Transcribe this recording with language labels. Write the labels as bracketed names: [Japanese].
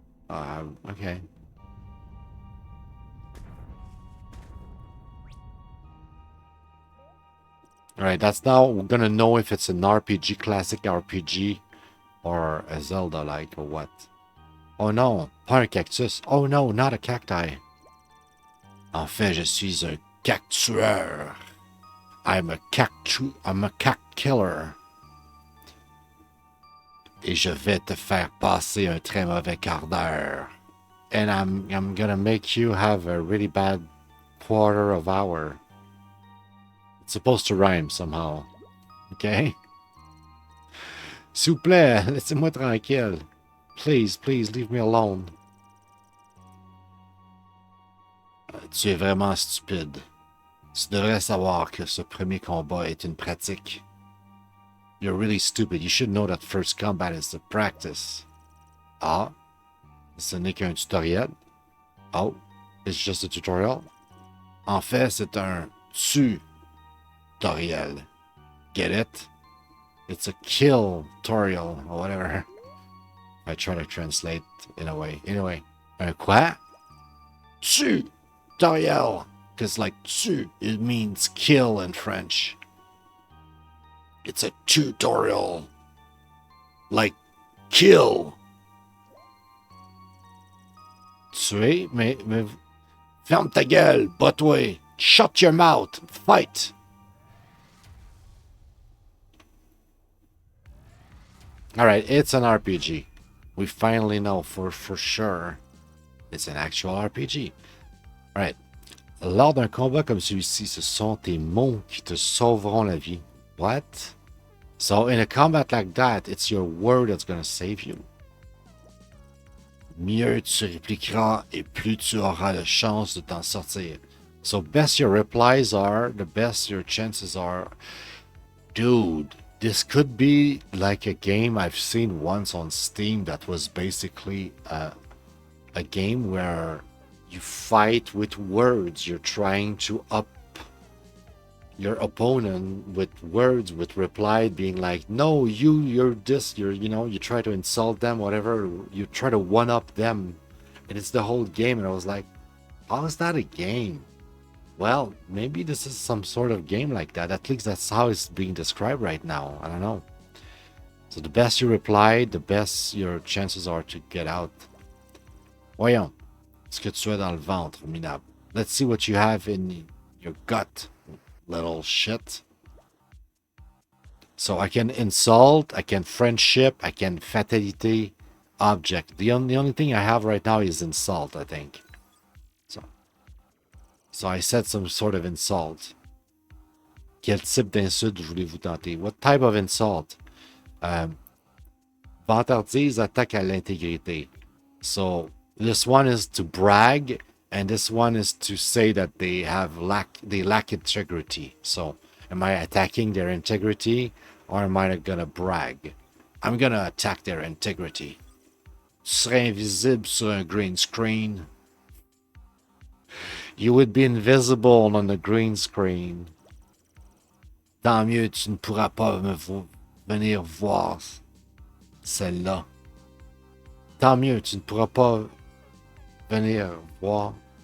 [English] Okay. Alright, that's now we're gonna know if it's an RPG, classic RPG, or a Zelda-like, or what. [French] Oh non, pas un cactus. [English] Oh no, not a cacti. [French] En fait, je suis un cactueur. [English] I'm a cat killer. [French] Et je vais te faire passer un très mauvais quart d'heure. [English] And I'm gonna make you have a really bad quarter of hour. It's supposed to rhyme somehow. Okay? [French] S'il vous plaît, laissez-moi tranquille. [English] Please, please, leave me alone. [French] Tu es vraiment stupide. Tu devrais savoir que ce premier combat est une pratique. [English] You're really stupid. You should know that first combat is the practice. [French] Ah, ce n'est qu'un tutoriel. [English] Oh, it's just a tutorial. [French] En fait, c'est un tutoriel. [English] Get it? It's a kill tutorial or whatever. I try to translate in a way. Anyway, [French] un quoi? [English] Tutoriel. Because like tu, it means kill in French. It's a tutorial. Like kill. [French] Tuer, mais ferme ta gueule, bats-toi. [English] Shut your mouth. Fight. Alright, it's an RPG. We finally know for sure it's an actual RPG. Alright. [French] Lors d'un combat comme celui-ci, ce sont tes mots qui te sauveront la vie. [English] What? So in a combat like that, it's your word that's gonna save you. [French] Mieux tu répliqueras et plus tu auras de chance de t'en sortir. [English] So best your replies are, the best your chances are. Dude, this could be like a game I've seen once on Steam that was basically a game where you fight with words. You're trying to up your opponent with words, with reply being like, no, you're this, you try to insult them, whatever, you try to one up them, and it's the whole game. And I was like, how is that a game? Well, maybe this is some sort of game like that. At least that's how it's being described right now. I don't know. So the best you reply, the best your chances are to get out. [French] Voyons ce que tu as dans le ventre, minable. [English] Let's see what you have in your gut, little shit. So I can insult, I can friendship, I can fatality, object. The only thing I have right now is insult, I think. So I said some sort of insult. [French] Quel type d'insulte voulez-vous tenter? [English] What type of insult? [French] Vantardise attaque à l'intégrité. [English] So this one is to brag, and this one is to say that they lack integrity. So am I attacking their integrity, or am I gonna brag? I'm gonna attack their integrity. [French] Tu serais invisible sur un green screen. [English] You would be invisible on the green screen. [French] Tant mieux, tu ne pourras pas venir voir celle-là. Tant mieux, tu ne pourras pas venir voir.